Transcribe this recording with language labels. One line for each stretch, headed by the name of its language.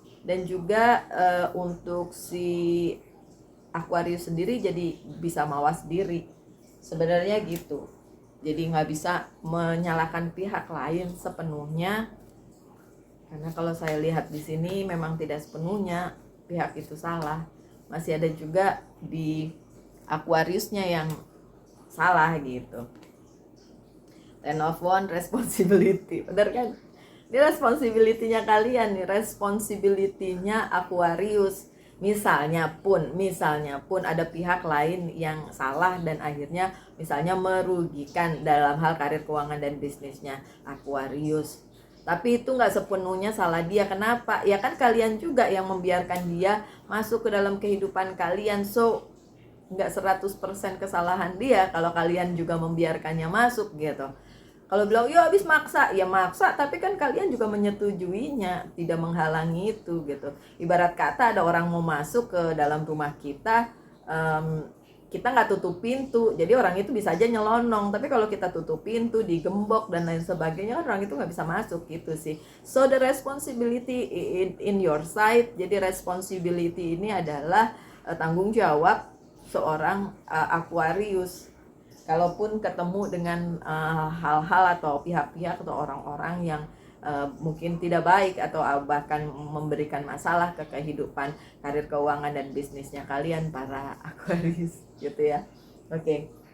Indonesian: Dan juga untuk si Aquarius sendiri jadi bisa mawas diri sebenarnya gitu, jadi nggak bisa menyalahkan pihak lain sepenuhnya, karena kalau saya lihat di sini memang tidak sepenuhnya pihak itu salah, masih ada juga di Aquariusnya yang salah gitu. Ten of Wands, responsibility, bener kan? Ini responsibility-nya kalian nih, responsibility-nya Aquarius. Misalnya pun ada pihak lain yang salah dan akhirnya misalnya merugikan dalam hal karir, keuangan, dan bisnisnya Aquarius, tapi itu nggak sepenuhnya salah dia. Kenapa? Ya kan kalian juga yang membiarkan dia masuk ke dalam kehidupan kalian, so nggak 100% kesalahan dia kalau kalian juga membiarkannya masuk gitu. Kalau bilang ya habis maksa, ya maksa, tapi kan kalian juga menyetujuinya, tidak menghalangi itu gitu. Ibarat kata ada orang mau masuk ke dalam rumah kita, kita nggak tutup pintu, jadi orang itu bisa aja nyelonong. Tapi kalau kita tutup pintu, digembok dan lain sebagainya, kan orang itu nggak bisa masuk gitu sih.
English: So the responsibility in your side.
Indonesian: Jadi responsibility ini adalah tanggung jawab seorang Aquarius. Kalaupun ketemu dengan hal-hal atau pihak-pihak atau orang-orang yang mungkin tidak baik atau bahkan memberikan masalah ke kehidupan karir, keuangan, dan bisnisnya kalian para Aquarius gitu ya. Oke.